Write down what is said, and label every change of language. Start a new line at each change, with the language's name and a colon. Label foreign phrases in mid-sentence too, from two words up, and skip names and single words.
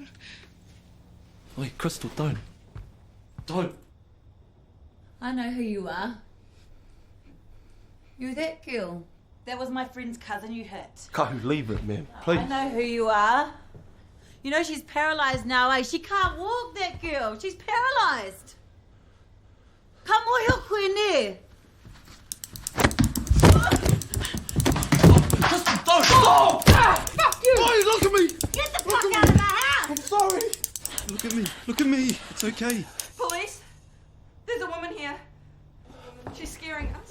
English: Wait, Crystal, don't. Don't. I know who you are. You're that girl. That was my friend's cousin you hit. Go, leave it, man. Please. I know who you are. You know she's paralysed now, eh? She can't walk, that girl. She's paralysed.
Māori: Ka mohi koe ne.
English: Don't stop! Fuck you! Why, look at me! Get the fuck out of my house! I'm sorry. Look at me. Look at me. It's okay. Police? There's a woman here. She's scaring us.